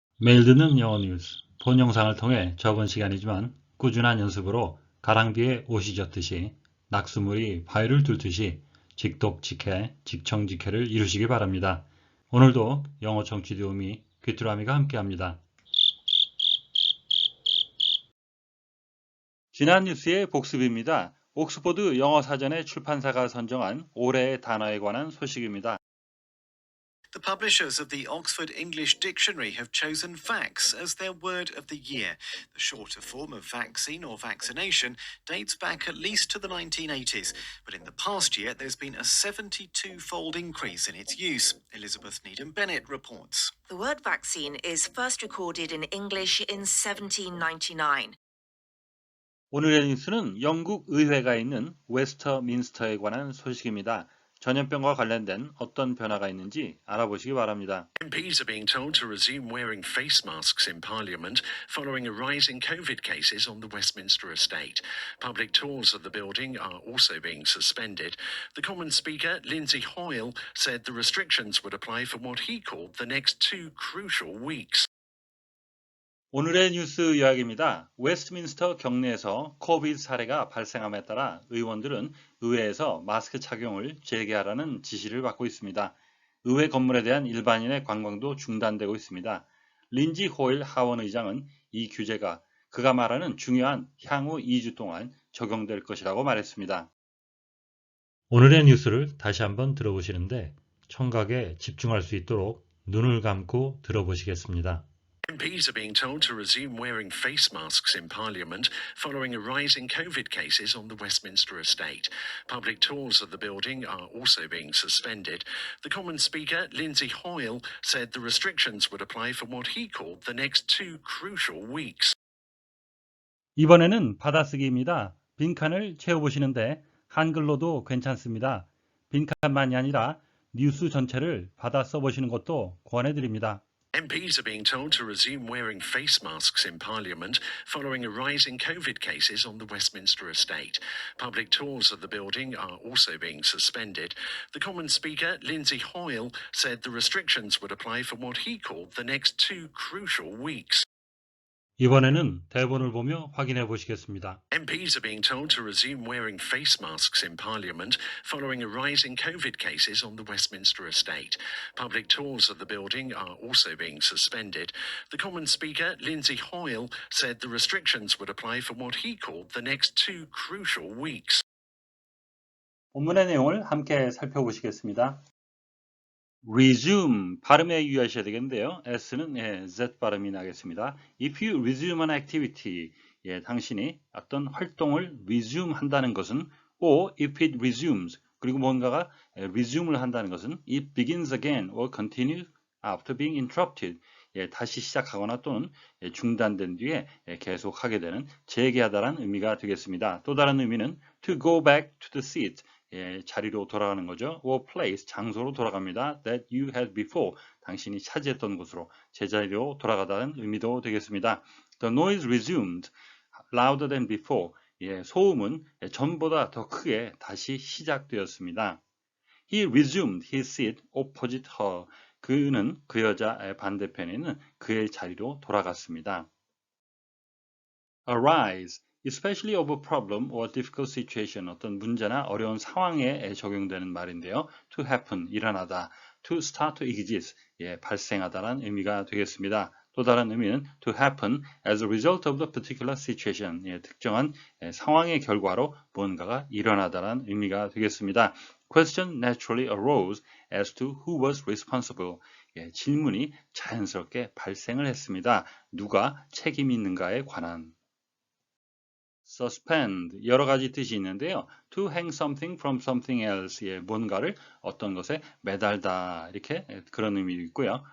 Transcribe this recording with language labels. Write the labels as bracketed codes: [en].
[ko] 매일 듣는 영어 뉴스, 본 영상을 통해 적은 시간이지만 꾸준한 연습으로 가랑비에 옷이 젖듯이 낙수물이 바위를 뚫듯이 직독직해, 직청직해를 이루시기 바랍니다. 오늘도 영어 청취 도우미 귀뚜라미가 함께합니다. 지난 뉴스의 복습입니다. 옥스포드 영어사전의 출판사가 선정한 올해의 단어에 관한 소식입니다. [en] The publishers of the Oxford English Dictionary have chosen vax as their word of the year. The shorter form of vaccine or vaccination dates back at least to the 1980s, but in the past year there's been a 72-fold increase in its use. Elizabeth Needham-Bennett reports. The word vaccine is first recorded in English in 1799. [ko] 오늘의 뉴스는 영국 의회가 있는 웨스터민스터에 관한 소식입니다. 전염병과 관련된 어떤 변화가 있는지 알아보시기 바랍니다. [en] MPs are being told to resume wearing face masks in Parliament following a rise in COVID cases on the Westminster estate. Public tours of the building are also being suspended. The Commons Speaker, Lindsay Hoyle, said the restrictions would apply for what he called the next 2 crucial weeks. [ko] 오늘의 뉴스 이야기입니다. 웨스트민스터 경내에서 코비드 사례가 발생함에 따라 의원들은 의회에서 마스크 착용을 재개하라는 지시를 받고 있습니다. 의회 건물에 대한 일반인의 관광도 중단되고 있습니다. 린지 호일 하원 의장은 이 규제가 그가 말하는 중요한 향후 2주 동안 적용될 것이라고 말했습니다. 오늘의 뉴스를 다시 한번 들어보시는데 청각에 집중할 수 있도록 눈을 감고 들어보시겠습니다. [en] MPs are being told to resume wearing face masks in Parliament following a rise in COVID cases on the Westminster estate. Public tours of the building are also being suspended. The Commons Speaker, Lindsay Hoyle, said the restrictions would apply for what he called the next 2 crucial weeks. [ko] 이번에는 받아쓰기입니다. 빈칸을 채워보시는데 한글로도 괜찮습니다. 빈칸만이 아니라 뉴스 전체를 받아 써보시는 것도 권해드립니다. [en] MPs are being told to resume wearing face masks in Parliament following a rise in COVID cases on the Westminster estate. Public tours of the building are also being suspended. The Commons Speaker, Lindsay Hoyle, said the restrictions would apply for what he called the next 2 crucial weeks. [ko] 이번에는 대본을 보며 확인해 보시겠습니다. [en] MPs are being told to resume wearing face masks in Parliament following a rise in COVID cases on the Westminster estate. Public tours of the building are also being suspended. The Commons Speaker, Lindsay Hoyle, said the restrictions would apply for what he called the next 2 crucial weeks. [ko] 본문의 내용을 함께 살펴보시겠습니다. resume 발음에 유의하셔야 되겠는데요. S는 Z 발음이 나겠습니다. [en] If you resume an activity, [ko] 당신이 어떤 활동을 resume 한다는 것은 [en] or if it resumes, [ko] 그리고 뭔가가 resume를 한다는 것은 [en] it begins again or continues after being interrupted, [ko] 다시 시작하거나 또는 중단된 뒤에 계속하게 되는 재개하다라는 의미가 되겠습니다. 또 다른 의미는 [en] to go back to the seat, [ko] 자리로 돌아가는 거죠. [en] or place, [ko] 장소로 돌아갑니다. [en] that you had before, [ko] 당신이 차지했던 곳으로 제자리로 돌아가다는 의미도 되겠습니다. [en] The noise resumed louder than before, [ko] 소음은 전보다 더 크게 다시 시작되었습니다. [en] He resumed his seat opposite her, [ko] 그는 그 여자 반대편에 있는 그의 자리로 돌아갔습니다. [en] arise, especially of a problem or difficult situation, [ko] 어떤 문제나 어려운 상황에 적용되는 말인데요. [en] to happen, [ko] 일어나다, [en] to start to exist, [ko] 발생하다라는 의미가 되겠습니다. 또 다른 의미는 [en] to happen as a result of the particular situation, [ko] 특정한 상황의 결과로 무언가가 일어나다라는 의미가 되겠습니다. [en] Question naturally arose as to who was responsible. [ko] 질문이 자연스럽게 발생을 했습니다. 누가 책임이 있는가에 관한. suspend, 여러 가지 뜻이 있는데요. [en] to hang something from something else, [ko] 뭔가를 어떤 것에 매달다, 이렇게 그런 의미도 있고요.